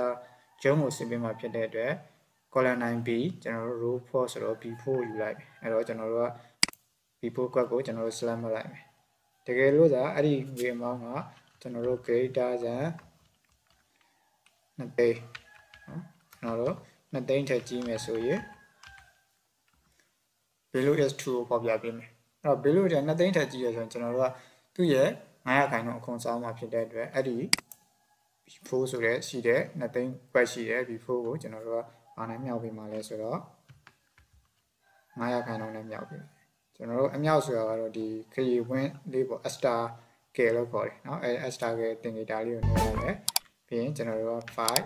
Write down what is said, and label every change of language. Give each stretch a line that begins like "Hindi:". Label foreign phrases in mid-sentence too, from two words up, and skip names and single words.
Burmese: ဂျုံးကိုစစ်ပေးမှာဖြစ်တဲ့အတွက် column 9b ကျွန်တော်တို့ row 4ဆိုတော့ b4 ယူလိုက်ပြီအဲ့တော့ကျွန်တော်တို့က b4 ကွက်ကိုကျွန်တော်တို့ select လုပ်လိုက်မယ်တကယ်လို့သာအဲ့ဒီငွေအမောင်းကကျွန်တော်တို့
English: greater than
Burmese: 2 သိန်းနော်ကျွန်တော်တို့2သိန်းထက်ကြီးမယ်ဆိုရင်
English: value is true
Burmese: ကိုဖော်ပြပေးမယ်အဲ့တော့ value တဲ့2သိန်းထက်ကြီးရဆိုရင်ကျွန်တော်တို့ကသူ့ရဲ့9%အခွန်ဆောင်မှာဖြစ်တဲ့အတွက်အဲ့ဒီ before ဆိုတဲ့ရှိတဲ့2သိန်းကွက်ရှိတဲ့ before ကိုကျွန်တော်တို့ကဘာနဲ့မြောက်ပေးမှာလဲဆိုတော့ 9%နဲ့မြောက်ပေးကျွန်တော်တို့အမြောက်ဆိုတာကတော့ဒီခရီးဝင်းလေးပေါ့
English: extra k
Burmese: လို့ခေါ်တယ်เนาะအဲ
English: extra k
Burmese: တင်ကြတာလေးကိုနှိုးလိုက်မယ်ပြီးရင်ကျွန်တော်တို့က5%